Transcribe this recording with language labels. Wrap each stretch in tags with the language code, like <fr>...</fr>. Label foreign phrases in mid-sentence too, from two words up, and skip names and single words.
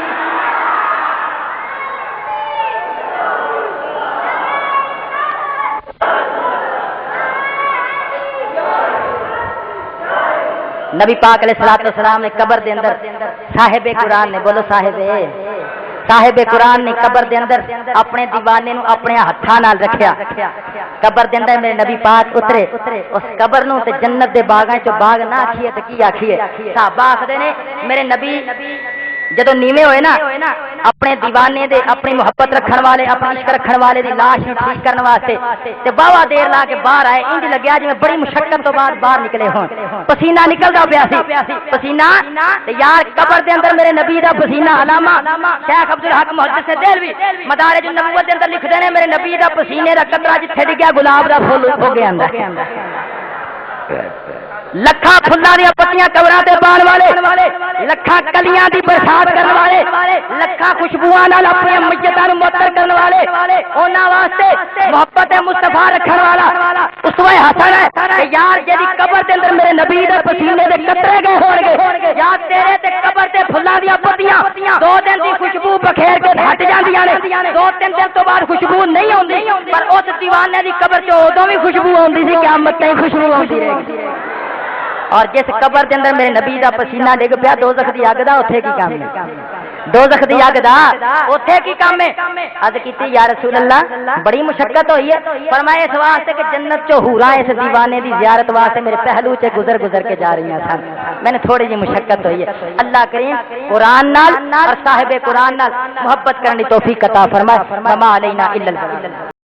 <pa>نبی پاک</pa> <ar>علیہ الصلوۃ والسلام</ar> <pa>نے قبر دے اندر صاحب قرآن نے بولو صاحب قرآن نے قبر دے اندر اپنے دیوانے نو اپنے ہتھاں نال رکھیا قبر دے اندر میرے نبی پاک اترے اس قبر نو تے جنت دے باغاں چوں باغ نہ آکھیے تے کی آکھیے صحابہ آکھدے نے میرے نبی جدو نیویں ہوئے نا اپنے دیوانے دے اپنی محبت رکھن والے اپنا عشق رکھن والے دی لاش نو ٹھیک کرنے واسطے تے باوا دیر لا کے باہر آئے انج لگیا جویں بڑی مشقت تو بعد باہر نکلے ہون پسینہ نکلدا پیا سی پسینہ تے یار قبر دے اندر میرے نبی دا پسینہ علامہ شیخ عبدالحق محدث دہلوی مدارج النبوت دے اندر لکھدے نے میرے نبی دا پسینے دا قطرہ جتھے ڈگیا گلاب دا پھول ہو گیا اندر لکھاں پھلاں دی پتیاں قبراں تے پان والے لکھاں کلیاں دی برسات کرنے والے لکھاں خوشبوئاں نال اپنی میتاں نوں معطر کرنے والے انہاں واسطے محبت مصطفیٰ رکھن والا اسوہ حسن ہے یار جدی قبر دے اندر میرے نبی دے پسینے دے قطرے گئے ہون گے یا تیرے تے قبر تے پھلاں دی پتیاں 2 دن دی خوشبو بکھیر کے ہٹ جاندیاں نے نے 2-3 دن تو بعد</pa> <ur>خوشبو نہیں آتی</ur> <pa>پر اس دیوانے دی قبر چ ادوں بھی خوشبو آتی سی قیامت تک</pa> <ur>خوشبو آتی رہے گی اور جس قبر کے اندر</ur> <pa>میرے نبی دا پسینہ ڈگ پیا دوزخ دی اگ دا اوتھے کی کام ہے دوزخ دی اگ دا اوتھے کی کام ہے عرض کیتی</pa> <ar>یا رسول اللہ</ar> <pa>بڑی مشقت ہوئی ہے فرمایا اس واسطے کہ جنت چ حوراں اس دیوانے دی زیارت واسطے</pa> <ur>میرے پہلو سے گزر کے جا رہی ہیں</ur> <pa>سن میں نے تھوڑی جی مشقت ہوئی ہے اللہ کریم قرآن نال اور صاحب قرآن نال محبت کرنے توفیق عطا فرمائے</pa> <ar>وما علینا الا البلاغ</ar>